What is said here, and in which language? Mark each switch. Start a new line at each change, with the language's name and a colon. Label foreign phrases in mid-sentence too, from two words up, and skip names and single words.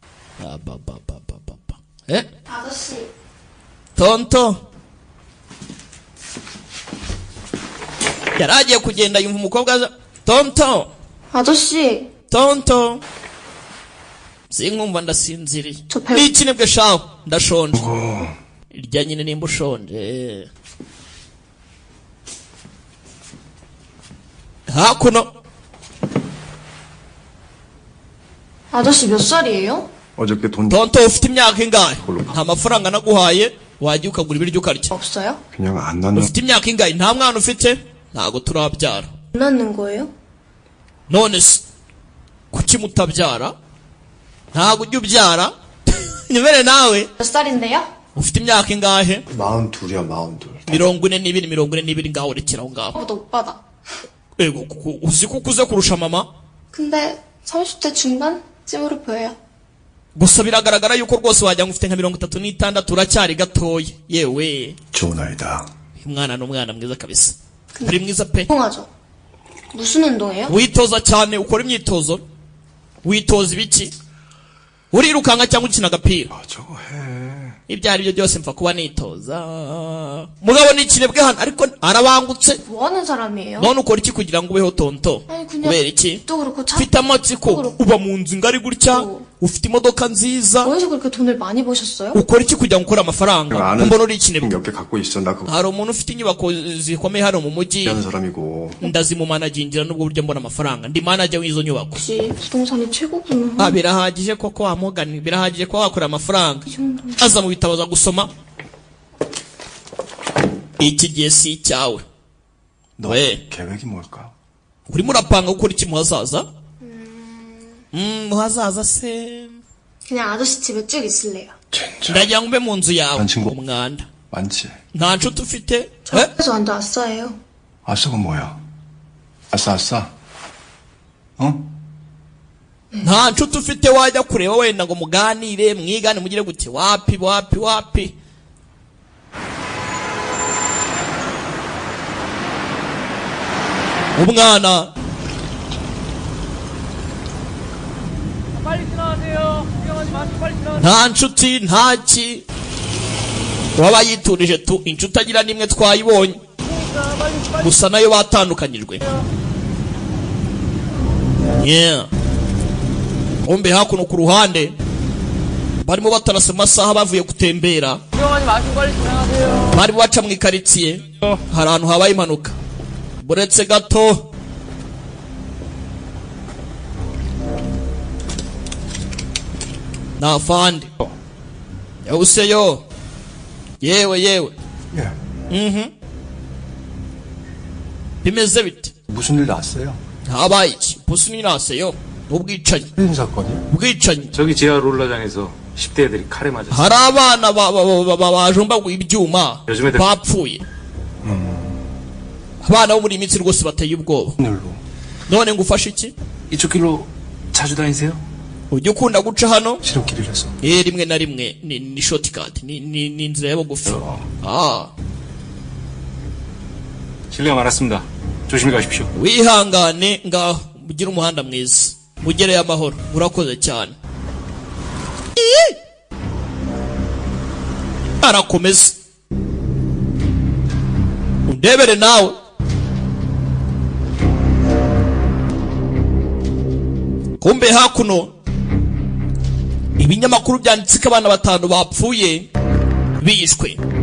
Korean: 아저씨.
Kinyarwanda: tonto yari agiye kugenda yumva umukobwa aza tonto
Korean: 아저씨.
Kinyarwanda: tonto sinkumva ndasinziriye
Korean: 저 배-
Kinyarwanda: n'ikinebwe shaho ndashonje irya nyine nimba ushonje hakuno
Korean: 아저씨 몇 살이에요? 어저께 돈
Kinyarwanda: tonto ufite imyaka ingahe nta mafaranga naguhaye wajya ukagura ibiryo ukarya
Korean: 없어요? 그냥 안 낳는.
Kinyarwanda: ufite imyaka ingahe nta mwana ufite ntago turabyara
Korean: 안 낳는 거예요?
Kinyarwanda: none se kuki mutabyara ntago ujya ubyara nyemere nawe
Korean: 몇 살인데요?
Kinyarwanda: ufite imyaka ingahe
Korean: 42이야 42.
Kinyarwanda: 42 ngaho rekera aho ngaho
Korean: 저보다 오빠다.
Kinyarwanda: ego uzi ko ukuze kurusha mama
Korean: 근데 30대 중반쯤으로 보여요.
Kinyarwanda: gusa biragaragara yuko rwose wagira ngo ufite nka 36 uracyari gatoya yewe
Korean: 좋은 아이다.
Kinyarwanda: uyu mwana ni umwana mwiza kabisa ari mwiza pe
Korean: 운동하죠. 무슨 운동해요?
Kinyarwanda: witoza cyane ukora imyitozo witoza ibiki urirukanka cyangwa ukina agapira
Korean: 아 저거 해.
Kinyarwanda: ibyo ari byo byose mfa kuba nitoza. Mugabo ni kinebwe hano ariko arabangutse.
Korean: 뭐 하는 사람이에요?
Kinyarwanda: none ukora iki kugira ngo ubeho tonto?
Korean: 아니, 그냥
Kinyarwanda: kubera iki?
Korean: 또 그렇고 차
Kinyarwanda: ufite amatsiko, uba mu nzu ngari gutya, ufite imodoka nziza,
Korean: 어디서 그렇게 돈을 많이 버셨어요?
Kinyarwanda: ukora iki kugira ngo ukore amafaranga?
Korean: 아는
Kinyarwanda: mbona uri ikinebwe.
Korean: 몇 개 갖고 있어. 나 그거
Kinyarwanda: hari umuntu ufite inyubako zikomeye hano mu mujyi,
Korean: 하는 사람이고.
Kinyarwanda: ndazimumanagingira n'ubwo buryo mbona amafaranga, ndi manager w'izo nyubako.
Korean: 혹시 부동산이 최고구나.
Kinyarwanda: birahagije koko wamugani, birahagije ko wakora amafaranga.
Korean: 이 정도면.
Kinyarwanda: aza mu bitabo za gusoma. iki gihe si icyawe.
Korean: 너 왜? 계획이 뭘까?
Kinyarwanda: urimo urapanga gukora iki mu hazaza? mu hazaza se
Korean: 그냥 아저씨 집에 쭉 있을래요. 진짜
Kinyarwanda: ndagira ngo mbe mu nzu yawe.
Korean: 난 친구
Kinyarwanda: umwanda
Korean: 많지.
Kinyarwanda: nta nshuti ufite?
Korean: 그래서 완전 아싸예요. 아싸가 뭐야? 아싸 아싸. 어?
Kinyarwanda: nta nshuti ufite wajya kureba wenda ngo muganire mwigane mugire gute? wapi. umwana
Korean: 빨리 지나가세요. 구경하지 마시고 빨리 지나가세요.
Kinyarwanda: nta nshuti ntaki waba yiturije tu. inshuti agira n'imwe twayibonye gusa nayo batandukanyijwe. yeah. kumbe hakuno ku ruhande barimo batarasa amasaha bavuye gutembera,
Korean: 구경하지 마시고 빨리 지나가세요.
Kinyarwanda: barimo baca mu ikaritsiye, hari ahantu habaye impanuka. buretse gato nafande yawuseyo yewe
Korean: 예.
Kinyarwanda: bimeze bite?
Korean: 무슨 일 났어요?
Kinyarwanda: habaye iki?
Korean: 무슨 일 났어요? ubwicanyi. 살인 사건이?
Kinyarwanda: ubwicanyi.
Korean: 저기 지하 롤라장에서 10대 애들이 칼에 맞았어.
Kinyarwanda: hari abana bajombaguye ibyuma
Korean: 요즘에
Kinyarwanda: bapfuye. abana bo muri iyi minsi rwose bateye ubwoba.
Korean: 일로.
Kinyarwanda: none ngo ufashe iki?
Korean: 이쪽 길로 자주 다니세요?
Kinyarwanda: ujya ukunda guca hano?
Korean: 지름길이라서.
Kinyarwanda: rimwe na rimwe ni shortcut, ni inzira y'abagufi.
Korean: 실례가 많았습니다. 조심히 가십시오.
Kinyarwanda: wihangane ngaho mugire umuhanda mwiza, mugereyo amahoro. urakoze cyane. arakomeza undebere nawe. kumbe hakuno ibinyamakuru byanditse ko abana 5 bapfuye bishwe.